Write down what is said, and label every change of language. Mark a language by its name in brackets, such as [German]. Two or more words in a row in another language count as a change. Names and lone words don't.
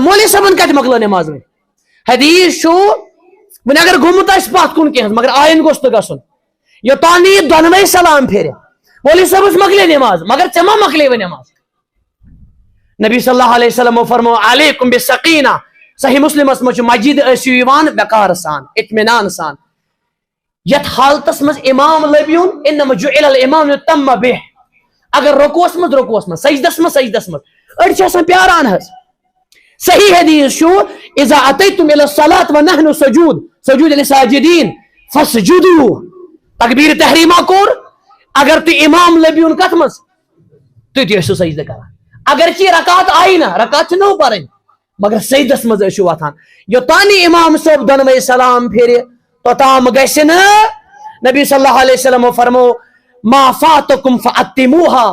[Kashmiri] مولوی صٲبن کتہِ مۄکلٲو نٮ۪ماز وۄنۍ؟ حدیث چھُ وۄنۍ اگر گوٚمُت آسہِ پتھ کُن کینٛہہ مگر آیِنٛدٕ گوٚژھ نہٕ گژھُن یوٚتانۍ نہٕ یہِ دۄنوَے سلام پھیرِ. مولوی صٲبس مۄکلے نٮ۪ماز مگر ژےٚ ما مۄکلے وۄنۍ نٮ۪ماز؟ نبی [Arabic] صلی اللہ علیہ وسلم [Kashmiri] فرمو [Arabic] علیکم بالسکینہ. [Kashmiri] صحیح مسلمس منٛز چھُ مسجد ٲسِو یِوان وقار سان اطمینان سان. یتھ حالتس منٛز امام لبیون [Arabic] انما جعل الامام یتم بہ. [Kashmiri] اگر رکوعس منٛز سجدس منٛز أڑۍ چھِ آسان پیاران حظ. صحیح حدیث چھُ [Arabic] اذا اتیتم الى الصلاة ونحن سجود للساجدین فاسجدوا. [Kashmiri] تکبیر تحریمہ کوٚر. اگر تُہۍ امام لبیون کتھ منٛز تُہۍ تہِ ٲسِو سجدٕ کران. اگر چی رکات آیی نہ رکات چھِ نٔو پرٕنۍ مگر سجدس منٛز ٲسِو وۄتھان. یوٚتانۍ نہٕ امام صٲب دۄنوَے سلام پھیرِ توٚتام گژھِ نہٕ. نبی [Arabic] صلی اللہ علیہ وسلم [Kashmiri] فرمو [Arabic] ما فاتکم فاتموها.